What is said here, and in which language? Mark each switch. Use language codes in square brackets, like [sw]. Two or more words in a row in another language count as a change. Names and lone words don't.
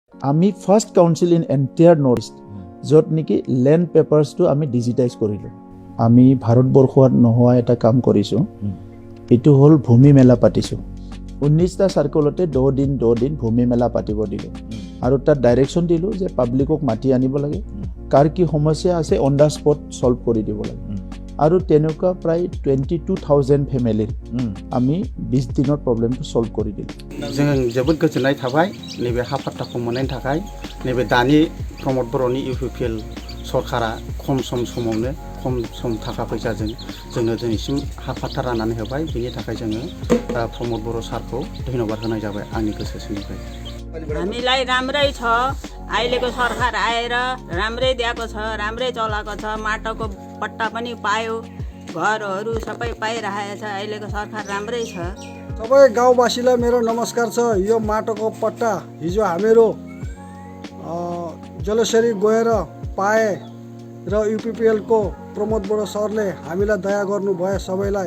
[as] আমি [en] first council in entire North East [as] য'ত নেকি [en] land papersটো [as] আমি ডিজিটাইজ কৰিলোঁ। আমি ভাৰতবৰ্ষত নোহোৱা এটা কাম কৰিছোঁ, এইটো হ'ল ভূমি মেলা পাতিছোঁ। 19টা চাৰ্কলতে 10 দিন ভূমি মেলা পাতিব দিলোঁ আৰু তাত ডাইৰেকশ্যন দিলোঁ যে পাব্লিকক মাতি আনিব লাগে, কাৰ কি সমস্যা আছে [en] on the spot solve [as] কৰি দিব লাগে। আৰু তেনেকুৱা প্ৰায় 22,000 ফেমিলিৰ আমি 20 দিনৰ প্ৰব্লেমটো সলভ কৰি দিলোঁ। [brx] जों जोबोद गोजोननाय थाबाय नैबे हा फाट्टाखौ मोननायनि थाखाय। नैबे दानि प्रमद बर'नि इउपिपिएल सरकारा खम समावनो खम सम थाखा फैसाजों जोंनो दिनैसिम हा फाट्टा राननानै होबाय। बेनि थाखाय जोङो प्रमद बर' सारखौ धन्यबाद होनाय जाबाय आंनि गोसो सिंनिफ्राय। [ne] हामीलाई राम्रै छ, अहिलेको सरकार आएर राम्रै दिएको छ, राम्रै चलाएको छ, माटोको पट्टा पनि पायो, घरहरू सबै पाइरहेको छ। अहिलेको सरकार राम्रै छ। सबै गाउँवासीलाई मेरो नमस्कार छ। यो माटोको पट्टा हिजो हामीहरू जलेश्वरी गएर पाए र युपिपिएलको प्रमोद बडो सरले हामीलाई दया गर्नुभयो सबैलाई।